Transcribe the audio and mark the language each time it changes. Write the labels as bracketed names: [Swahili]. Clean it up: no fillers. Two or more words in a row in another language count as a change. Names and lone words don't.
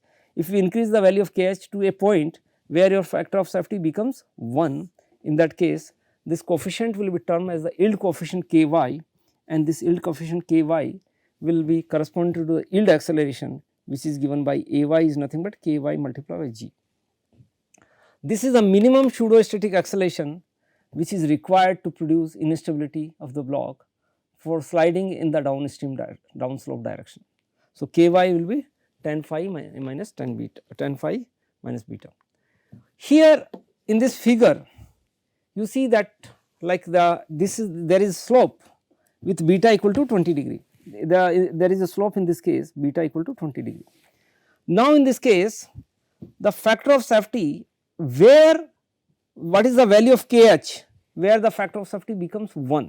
[English] If we increase the value of KH to a point where your factor of safety becomes 1, in that case this coefficient will be termed as the yield coefficient KY, and this yield coefficient KY will be corresponding to the yield acceleration, which is given by AY is nothing but KY multiplied by G. This is a minimum pseudostatic acceleration which is required to produce instability of the block for sliding in the downslope direction. So, KY will be tan phi minus tan beta, tan phi minus beta. Here in this figure, you see that like there is slope with beta equal to 20 degree. There is a slope in this case, beta equal to 20 degree. Now, in this case, the factor of safety what is the value of KH where the factor of safety becomes 1.